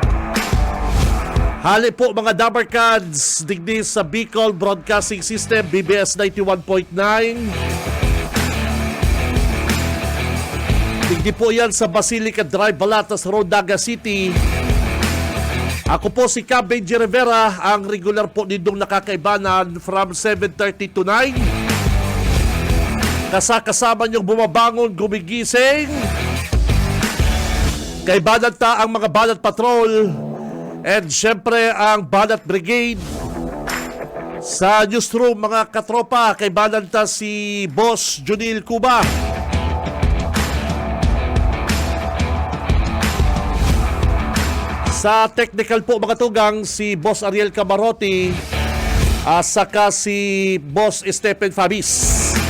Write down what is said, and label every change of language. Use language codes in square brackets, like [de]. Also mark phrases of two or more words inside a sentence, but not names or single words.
[bik] Hali po mga Dabarkads, digdi sa Bicol Broadcasting System, BBS 91.9. Digdi po yan sa Basilica Drive, Balatas Road, Naga City. Ako po si Benji Rivera, ang regular po nitong nakakaibanan from 7:30 to 9. [tl] Kasama niyong bumabangon, gumigising. [bik] Kaibanan ta ang mga Banat Patrol. And syempre ang Banat Brigade. Sa newsroom, mga katropa, kaibanan ta si Boss Junil Cuba. Sa technical po, mga tugang, si Boss Ariel Camarote, saka si Boss Stephen Fabis.